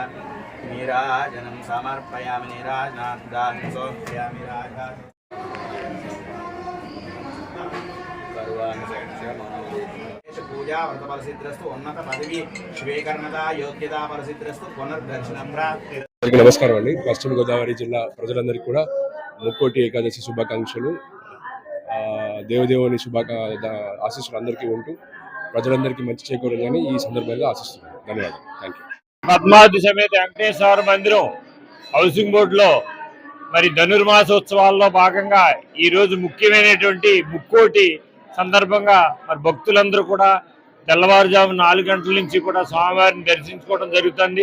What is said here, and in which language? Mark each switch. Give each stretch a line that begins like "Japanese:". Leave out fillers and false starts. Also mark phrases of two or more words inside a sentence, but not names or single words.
Sanskrit: नीराजनं समर्पयामि नीराजनादानं समर्पयामि राजा पूजा व्रत परसिद्धिरस्तु उन्नत पदवी स्वीकरणता योग्यता परसिद्धिरस्तु पुनर्दर्शनं प्राप्ति।
Telugu: నమస్కారం అండి. పశ్చిమ గోదావరి జిల్లా ప్రజలందరికీ కూడా ముక్కోటి ఏకాదశి శుభాకాంక్షలు. దేవదేవుని ఆశీస్సులు అందరికీ ఉంటూ ప్రజలందరికీ మంచి చేకూరాలని ఈ సందర్భంగా ఆశిస్తున్నాను. ధన్యవాదాలు.
English: thank you.
Telugu: పద్మావతి సమేత వెంకటేశ్వర మందిరం హౌసింగ్ బోర్డులో మరి ధనుర్మాసోత్సవాల్లో భాగంగా ఈరోజు ముఖ్యమైనటువంటి ముక్కోటి సందర్భంగా మరి భక్తులందరూ కూడా తెల్లవారుజాము 4 గంటల నుంచి కూడా స్వామివారిని దర్శించుకోవడం జరుగుతుంది.